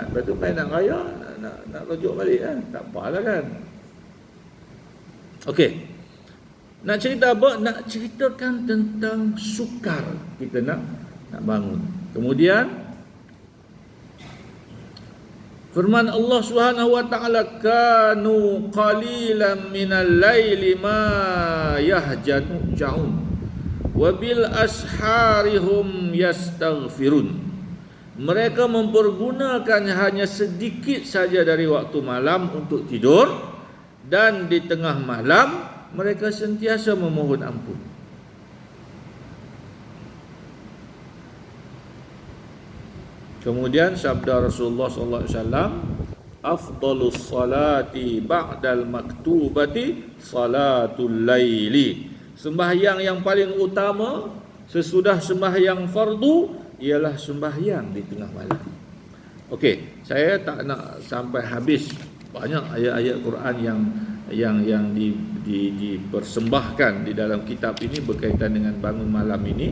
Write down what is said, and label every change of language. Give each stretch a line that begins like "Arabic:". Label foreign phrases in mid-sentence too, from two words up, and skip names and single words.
Malay: Lepas tu main nak raya, nak rujuk balik kan. Tak apalah kan. Okey. Nak cerita apa? Nak ceritakan tentang sukar kita nak nak bangun. Kemudian firman Allah
Arabic: سبحانه وتعالى كانوا قليلا من الليل ما يهجعون وبالأسحار هم يستغفرون.
Malay: Mereka mempergunakan hanya sedikit saja dari waktu malam untuk tidur, dan di tengah malam mereka sentiasa memohon ampun. Kemudian sabda Rasulullah
Arabic: صلى الله عليه وسلم أفضل الصلاة بعد المكتوبة صلاة الليل.
Malay: Sembahyang yang paling utama sesudah sembahyang fardu ialah sembahyang di tengah malam. Okey, saya tak nak sampai habis banyak ayat-ayat Quran yang dipersembahkan di dalam kitab ini berkaitan dengan bangun malam ini.